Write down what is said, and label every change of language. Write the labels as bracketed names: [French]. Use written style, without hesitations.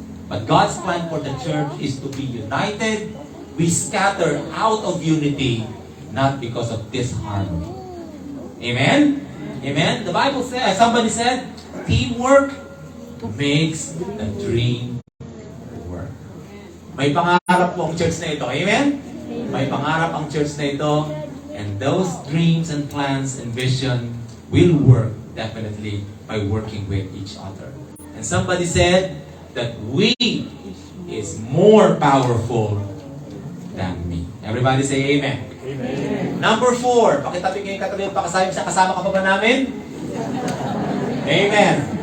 [English] But God's plan for the church is to be united. We scatter out of unity, not because of disharmony. Amen? Amen? The Bible says, somebody said, teamwork makes the dream work. [Filipino] May pangarap po ang church na ito. Amen? May pangarap ang church na ito. [English] And those dreams and plans and vision will work definitely by working with each other. And somebody said that we is more powerful than me. Everybody say amen. Amen. Number 4. [Filipino] Pakitabi kayo katabi yung pakasayang sa kasama ka pa ba namin? Amen.